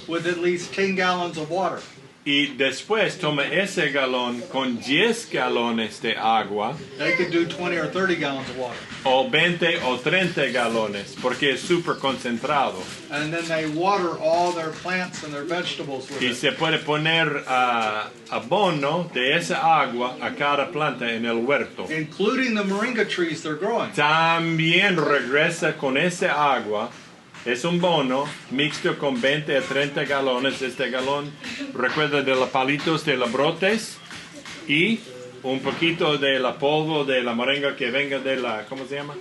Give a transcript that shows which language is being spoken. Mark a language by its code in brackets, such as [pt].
[en] with at least 10 gallons of water. [es] y después toma ese galón con 10 galones de agua [en] They could do 20 or 30 gallons of water. [es] o 20 o 30 galones porque es súper concentrado [en] And then they water all their plants and their vegetables with [es] y [en] it. [es] se puede poner abono de esa agua a cada planta en el huerto. [en] Including the moringa trees they're growing. [es] También regresa con ese agua. Es un bono mixto con 20 a 30 galones. Este galón recuerda de los palitos de los brotes y un poquito de la polvo de la moringa que venga de la, ¿cómo se llama?